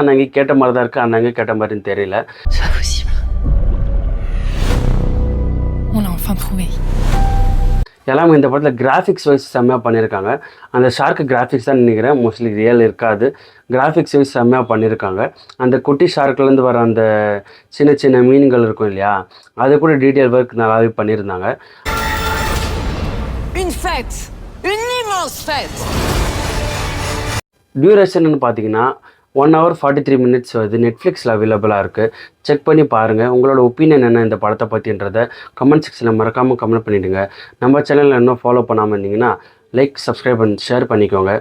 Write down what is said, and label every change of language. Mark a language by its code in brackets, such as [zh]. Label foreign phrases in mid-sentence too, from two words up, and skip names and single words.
[ta] ஆனால் இங்கே கேட்ட மாதிரி தான் இருக்குது, ஆனால் இங்கே கேட்ட மாதிரின்னு தெரியல. எல்லாமே இந்த படத்தில் [en] graphics wise [ta] செம்மையாக பண்ணியிருக்காங்க. அந்த ஷார்க்கு கிராஃபிக்ஸ் தான் நினைக்கிறேன், [en] mostly real [ta] இருக்காது. [en] graphics wise [ta] செம்மையாக பண்ணியிருக்காங்க. அந்த குட்டி ஷார்க்லேருந்து வர அந்த சின்ன சின்ன மீன்கள் இருக்கும் இல்லையா, அது கூட [en] detail work [ta] நல்லாவே பண்ணியிருந்தாங்க. [fr] Une fête, une immense fête. [ta] டியூரேஷன்னு பார்த்தீங்கன்னா [en] 1 hour 43 minutes [ta] வருது. நெட்ஃப்ளிக்ஸில் அவைலபிளாக இருக்குது, செக் பண்ணி பாருங்கள். உங்களோட ஒப்பீனியன் என்ன இந்த படத்தை பற்றின்றதை [en] comment sectionில் [ta] மறக்காமல் கமெண்ட் பண்ணிவிடுங்க. நம்ம சேனலில் இன்னும் ஃபாலோ பண்ணாமல் இருந்தீங்கன்னா [en] like, subscribe [ta] பண்ணி ஷேர் பண்ணிக்கோங்க.